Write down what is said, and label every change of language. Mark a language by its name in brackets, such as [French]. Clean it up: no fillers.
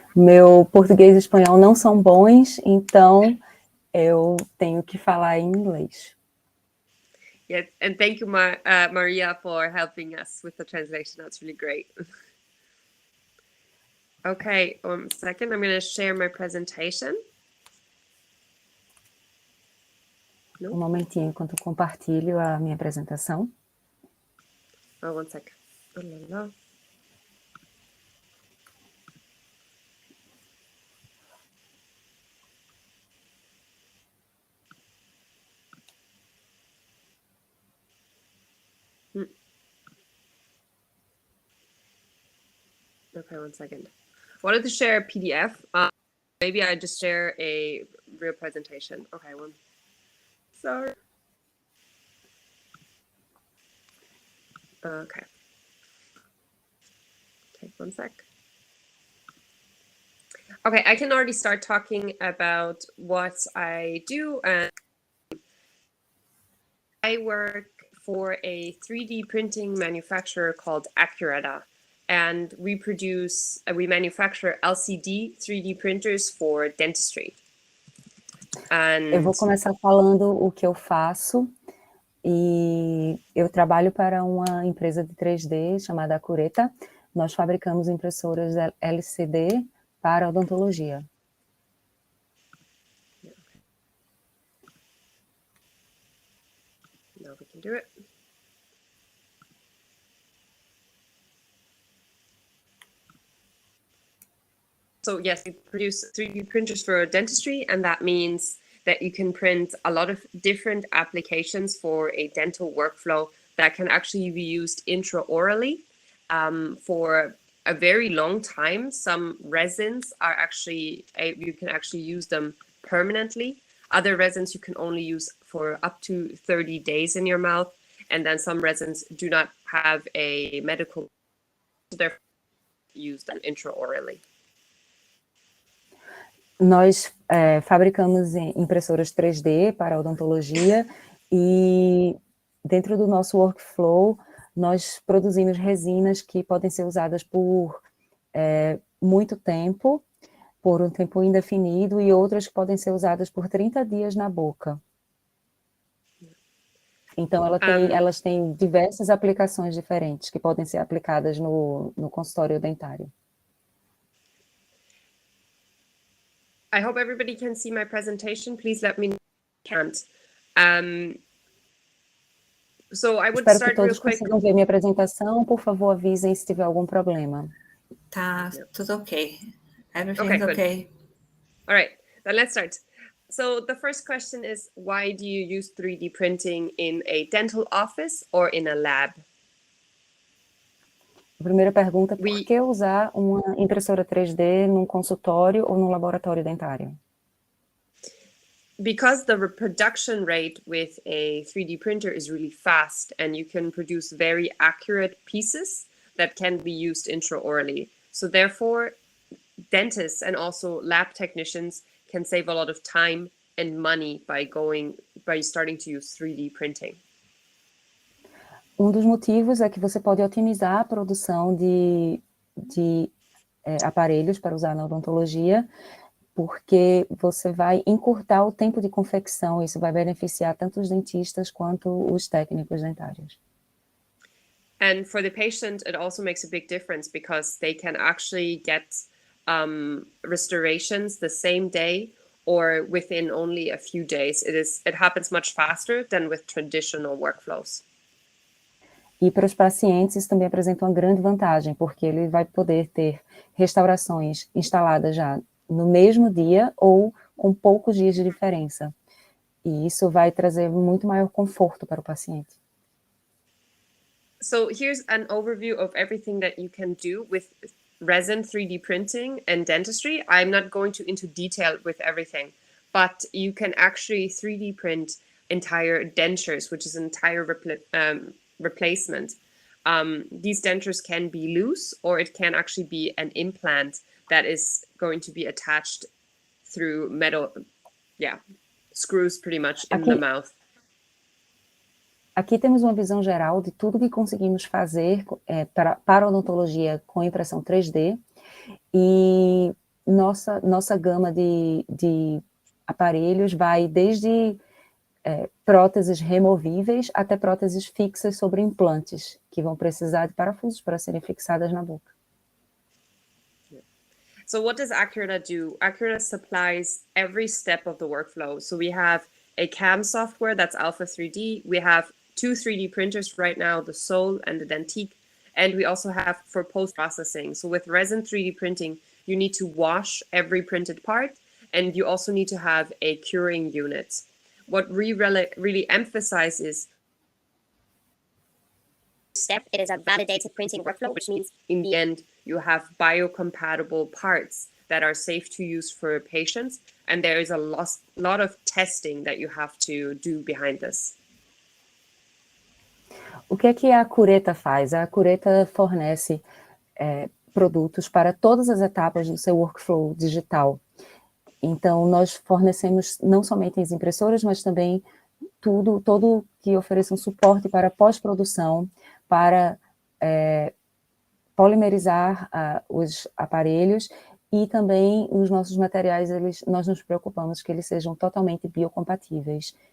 [Portuguese] Meu português e espanhol não são bons, então eu tenho que falar em inglês. [English] Yes, and thank you, Maria, for helping us with the translation. That's really great. Okay, 1 second. I'm going to share my presentation. Um momentinho enquanto eu compartilho a minha apresentação. Oh, 1 second. Oh, la, la. Okay, 1 second. I wanted to share a PDF. Maybe I just share a real presentation. Okay, one. Sorry. Okay. Take 1 sec. Okay, I can already start talking about what I do. I work for a 3D printing manufacturer called Ackuretta. And we manufacture LCD 3D printers for dentistry. [Portuguese] Eu vou começar falando o que eu faço. E eu trabalho para uma empresa de 3D chamada Ackuretta. Nós fabricamos impressoras LCD para odontologia. [English] Now we can do it. So yes, we produce 3D printers for dentistry, and that means that you can print a lot of different applications for a dental workflow that can actually be used intraorally for a very long time. Some resins are actually, you can actually use them permanently. Other resins you can only use for up to 30 days in your mouth. And then some resins do not have a medical, so they're used them intraorally. [Portuguese] Nós fabricamos impressoras 3D para odontologia e dentro do nosso workflow nós produzimos resinas que podem ser usadas por muito tempo, por um tempo indefinido, e outras que podem ser usadas por 30 dias na boca. Então elas têm diversas aplicações diferentes que podem ser aplicadas no consultório dentário. [English] I hope everybody can see my presentation. Please let me know if you can't. So I would [Portuguese] Espero [English] start [Portuguese] que todos [English] real quick. [Portuguese] consigam ver minha apresentação. Por favor, avisem se tiver algum problema. Tá, tudo ok. [English] Everything's okay. All right, then let's start. So the first question is, why do you use 3D printing in a dental office or in a lab? [Portuguese] A primeira pergunta, por que usar uma impressora 3D num consultório ou num laboratório dentário? [English] Because the reproduction rate with a 3D printer is really fast and you can produce very accurate pieces that can be used intraorally. So therefore, dentists and also lab technicians can save a lot of time and money by starting to use 3D printing? [Portuguese] Dos motivos é que você pode otimizar a produção de aparelhos para usar na odontologia, porque você vai encurtar o tempo de confecção, isso vai beneficiar tanto os dentistas quanto os técnicos dentários. [English] And for the patient, it also makes a big difference because they can actually get restorations the same day or within only a few days. It happens much faster than with traditional workflows. [Portuguese] E para os pacientes isso também apresenta uma grande vantagem, porque ele vai poder ter restaurações instaladas já no mesmo dia ou com poucos dias de diferença. E isso vai trazer muito maior conforto para o paciente. [English] So here's an overview of everything that you can do with resin 3D printing and dentistry. I'm not going into detail with everything, but you can actually 3D print entire dentures, which is an entire replacement. These dentures can be loose, or it can actually be an implant that is going to be attached through metal, screws pretty much in the mouth. [Portuguese] Aqui temos uma visão geral de tudo que conseguimos fazer para a odontologia com impressão 3D, e nossa gama de aparelhos vai desde próteses removíveis até próteses fixas sobre implantes, que vão precisar de parafusos para serem fixadas na boca. [English] So what does Ackuretta do? Ackuretta supplies every step of the workflow. So we have a CAM software that's Alpha 3D. We have 2 3D printers right now, the Sol and the Dentique. And we also have for post-processing. So with resin 3D printing, you need to wash every printed part, and you also need to have a curing unit. What we really emphasize is step, it is a validated printing workflow, which means in the end, you have biocompatible parts that are safe to use for patients. And there is a lot of testing that you have to do behind this. [Portuguese] O que é que a Ackuretta faz? A Ackuretta fornece produtos para todas as etapas do seu workflow digital. Então, nós fornecemos não somente as impressoras, mas também todo que ofereça um suporte para pós-produção, para polimerizar os aparelhos, e também os nossos materiais, nós nos preocupamos que eles sejam totalmente biocompatíveis.